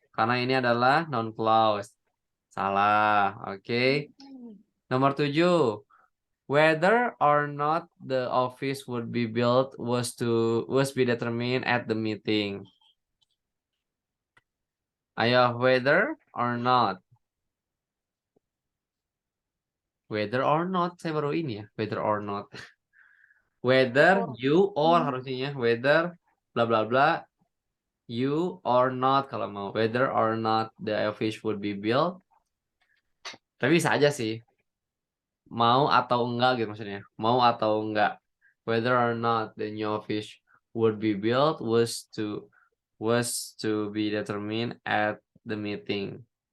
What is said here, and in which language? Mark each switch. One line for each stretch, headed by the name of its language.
Indonesian: Karena ini adalah noun clause. Salah. Oke. Nomor 7.
English: Whether or not the office would be built was be determined at the meeting. Ayo, whether or not. Whether or not,
Indonesian: saya baru ini ya,
English: whether or not. Whether you or
Indonesian: harusnya ya,
English: whether bla bla bla you or not
Indonesian: kalau mau,
English: whether or not the office would be built.
Indonesian: Tapi bisa aja sih, mau atau enggak gitu maksudnya, mau atau enggak.
English: Whether or not the new office would be built was to be determined at the meeting.